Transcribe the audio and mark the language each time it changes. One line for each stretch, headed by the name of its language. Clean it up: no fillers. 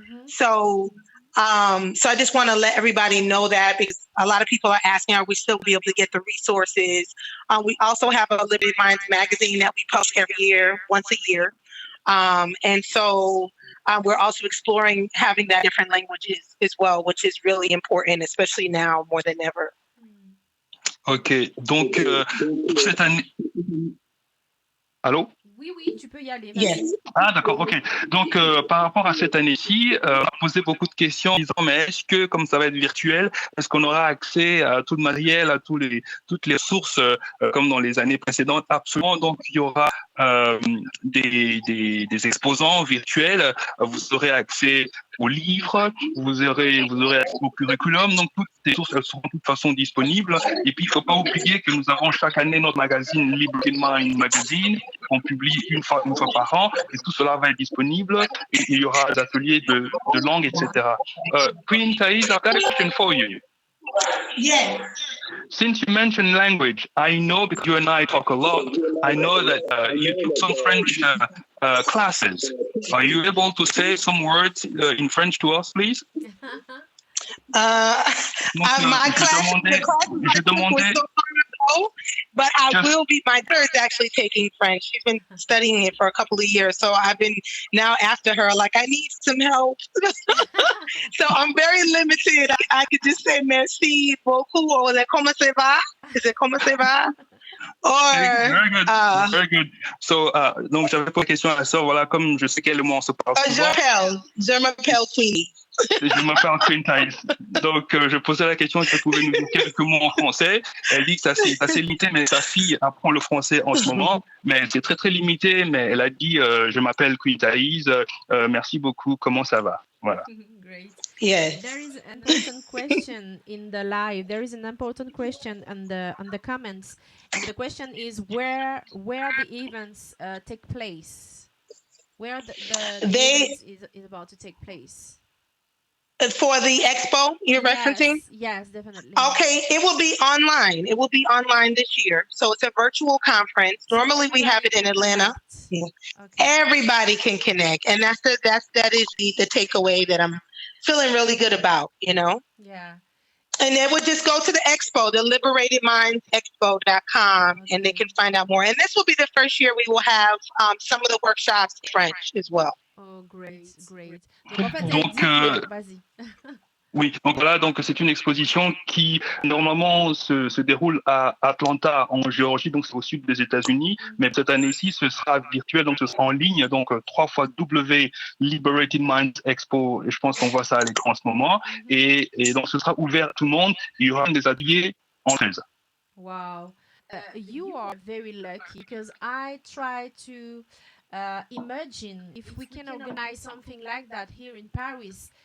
English: So I just want to let everybody know that, because a lot of people are asking, are we still be able to get the resources? We also have a Liberated Minds magazine that we publish every year, once a year. And so we're also exploring having that different languages as well, which is really important, especially now more than ever.
French: Ok, donc pour cette année... Allô? Oui, tu peux y aller.
English: Yes.
French: Ah, d'accord, ok. Donc, par rapport à cette année-ci, on a posé beaucoup de questions en disant, mais est-ce que, comme ça va être virtuel, est-ce qu'on aura accès à tout le matériel, à toutes les sources, comme dans les années précédentes? Absolument. Donc, il y aura des exposants virtuels. Vous aurez accès aux livres, vous aurez accès au curriculum. Donc, toutes ces sources, elles seront de toute façon disponibles. Et puis, il ne faut pas oublier que nous avons chaque année notre magazine Liberated Minds Magazine, qu'on publie une fois par an, et tout cela va être disponible, et il y aura des ateliers de langue, etc.
English: Queen Taese, I've got a question for you. Yes. Since you mentioned language, I know, because you and I talk a lot, I know that you took some French classes. Are you able to say some words in French to us, please? My class was so long ago, but I will be. My daughter is actually taking French. She's been studying it for a couple of years, so I've been now after her. Like, I need some help. So I'm very limited. I could just say
French: merci beaucoup,
English: or is it
French: comment ça va?
English: Is it comment ça va? Or very good.
French: So, donc j'avais pas de question à la sœur. Voilà, comme je sais quel mot on se parle souvent. Je m'appelle Queenie. Je m'appelle Queen Taese. Donc, je posais la question si elle pouvait nous dire quelques mots en français. Elle dit que c'est assez limité, mais sa fille apprend le français en ce moment. Mais c'est très, très limité. Mais elle a dit, je m'appelle Queen Taese. Merci beaucoup. Comment ça va? Voilà.
English: Great. Yes. There is an important question in the live. There is an important question on the comments. And the question is where the events take place. Where the events is about to take place. For the expo you're referencing? Yes, definitely. Okay, it will be online. It will be online this year. So it's a virtual conference. Normally we have it in Atlanta. Okay. Everybody can connect. And that is the takeaway that I'm feeling really good about, Yeah. And they would just go to the expo, the liberatedmindsexpo.com, and they can find out more. And this will be the first year we will have some of the workshops in French as well. Oh, great.
French: Donc, en fait, vas-y. Oui, donc voilà, donc c'est une exposition qui normalement se déroule à Atlanta, en Géorgie, donc c'est au sud des États-Unis, mais cette année-ci ce sera virtuel, donc ce sera en ligne, donc 3 fois W Liberated Minds Expo, et je pense qu'on voit ça à l'écran en ce moment, et donc ce sera ouvert à tout le monde, il y aura des ateliers en française.
English: Wow, you are very lucky because I try to imagine if we can organize something like that here in Paris.